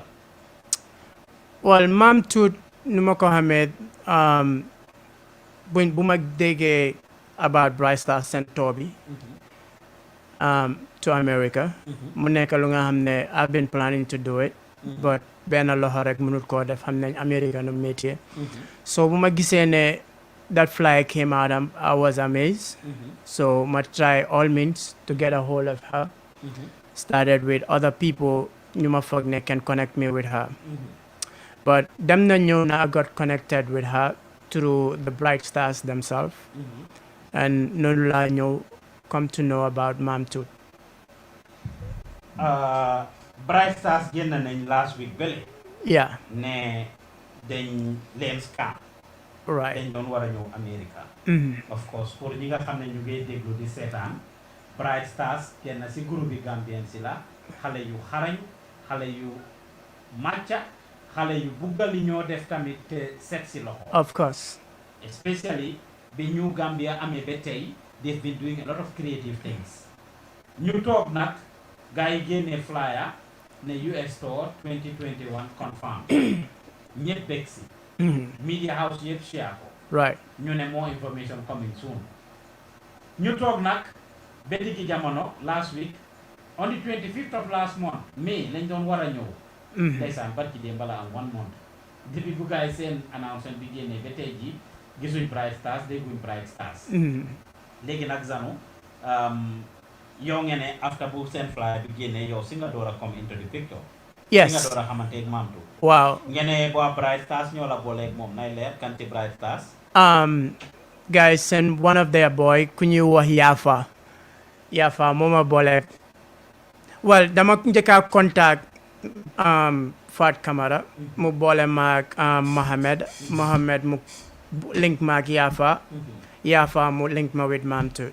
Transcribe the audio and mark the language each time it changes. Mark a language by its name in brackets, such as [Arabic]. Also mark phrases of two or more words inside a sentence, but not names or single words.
[Wolof] well maam tuut nu ma ko xamee bu ma déggee about Bright Stars seen tour bi to America mu nekk lu nga xam ne I've [English] been planning to do it but [Wolof] benn loxo rek mënut koo def xam nañ America nu métier [English] so [Wolof] bu ma gisee ne [English] that flyer came out I was amazed so ma try all means to get a hold of her started with other people [Wolof] ñu ma foog ne [English] can connect me with her but [Wolof] dem na ñëw na [English] I got connected with her through the Bright Stars themselves and [Wolof] noonu laa ñëw [English] come to know about Mam Tut [Wolof] Bright Stars génn nañ [English] last week [Wolof] bële [English] yeah [Wolof] ne dañ leen scam. [English] right. [Wolof] dañ doon war a ñëw America. [English] of course [Wolof] pour ñi nga xam ne ñu ngi déglu di seetaan Bright Stars kenn si groupe bi Gambien si la xale yu xarañ xale yu màcca xale yu buggal li ñoo def tamit te set si loxo. [English] of course. especially [Wolof] bi ñu Gambia amee ba tey [English] they've been doing a lot of creative things. [Wolof] ñu toog nag gars yi génnee flyer ne US Store 2021 confirm ñëpp bég si. [English] media house [Wolof] yëpp share ko. [English] right. [Wolof] ñu ne [English] more information coming soon. [Wolof] ñu toog nag ba diggi jamono [English] last week on the 25th of last month May [Wolof] lañ doon war a ñëw. ndeysaan barki dee mbala am 1 month. depuis bu gars yi seen announcement bi génnee ba tey jii gisuñ Bright Stars dégguñ Bright Stars. léegi nag Zanu yow ngeen ne after bu seen flyer bi génnee yow si nga door a [English] come into the picture. yes [Wolof] si nga door a xamanteeg Mam tu. waaw. ngeen ne waa Bright Stars ñoo la booleeg moom nay leer kan ci Bright Stars. [English] guys send one of their boy [Wolof] ku ñuy wax Yafa mooma boole well dama njëkk a contact Fat Camara mu boole maag Mohamed mu link maag Yafa mu link ma [English] with Mam too.